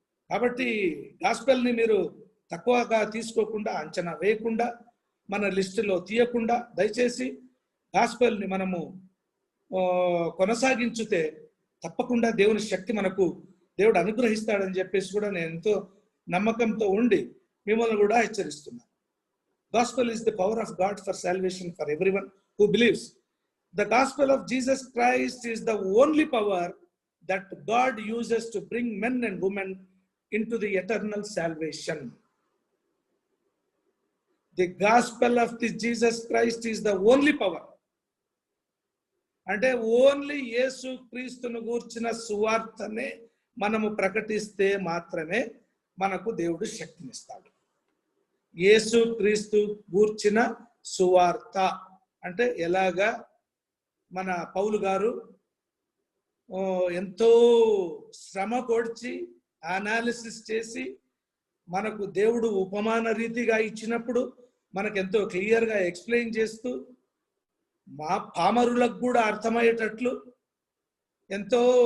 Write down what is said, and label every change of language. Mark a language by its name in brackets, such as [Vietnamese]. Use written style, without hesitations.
[Telugu] కాబట్టి గాస్పెల్ని మీరు తక్కువగా తీసుకోకుండా, అంచనా వేయకుండా, మన లిస్టులో తీయకుండా దయచేసి గాస్పెల్ని మనము కొనసాగించితే తప్పకుండా దేవుని శక్తి మనకు దేవుడు అనుగ్రహిస్తాడని చెప్పేసి కూడా నేను ఎంతో నమ్మకంతో ఉండి మిమ్మల్ని కూడా హెచ్చరిస్తున్నాను. [English] Gospel is the power of God for salvation for everyone who believes. The gospel of Jesus Christ is the only power that God uses to bring men and women into the eternal salvation. The gospel of this Jesus Christ is the only power. [Telugu] అంటే only యేసు క్రీస్తును గూర్చిన సువార్తనే మనము ప్రకటిస్తే మాత్రమే మనకు దేవుడు శక్తినిస్తాడు. యేసు క్రీస్తు గూర్చిన సువార్త అంటే ఎలాగా మన పౌలు గారు ఎంతో శ్రమ కొడిచి అనాలిసిస్ చేసి మనకు దేవుడు ఉపమాన రీతిగా ఇచ్చినప్పుడు మనకెంతో క్లియర్గా ఎక్స్ప్లెయిన్ చేస్తూ మా పామరులకు కూడా అర్థమయ్యేటట్లు ఎంతో